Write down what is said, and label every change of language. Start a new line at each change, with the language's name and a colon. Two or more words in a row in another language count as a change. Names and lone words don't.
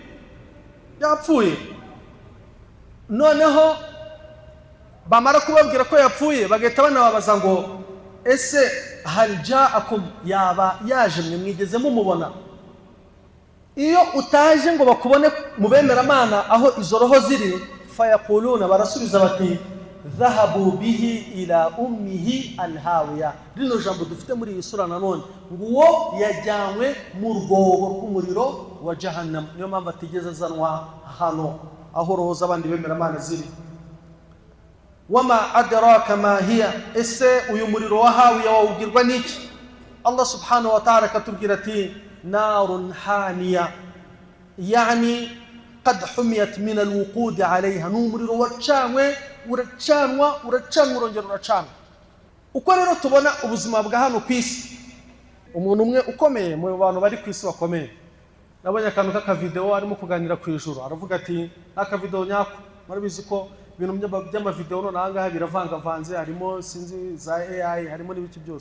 Kinyarwanda: Noneho bamara kubabwira ko yapfuye, bagahita banababaza ngo ese
Arabic: هل جاءكم,
Kinyarwanda: yaba yaje mwe mwigeze mumubona? Iyo utaje ngo bakubone mu bemeramana aho izo roho ziri, fayaquluna, barasubiza bati
Arabic: ذهب به إلى أمه الهاوية.
Kinyarwanda: Rino jambo dufite muri iyi sura nanone, nguwo yajyanywe mu rwobo rw'umuriro wa jahannam. Niyo mpamvu atigeze azanwa hano aho roho z'abandi bemeramana ziri.
Arabic: وما أدراك ما هيه,
Kinyarwanda: ese uyu muriro wa hawiya wawubwirwa n'iki? Allah
Arabic: سبحانه وتعالى
Kinyarwanda: akatubwira ati
Arabic: نار حامية يعني قد حميت من الوقود عليها,
Kinyarwanda: ni umuriro wacanwe, uracanwa urongera uracanwa. Uko rero tubona ubuzima bwa hano ku isi, umuntu umwe ukomeye mu bantu bari ku isi bakomeye, nabonye akantu k'akavideo arimo kuganira ku ijuru, aravuga ati akavideo nyako, murabizi ko ibintu by'amavideo none ahangaha biravangavanze, harimo sinzi za AI, harimo n'ibiki byose.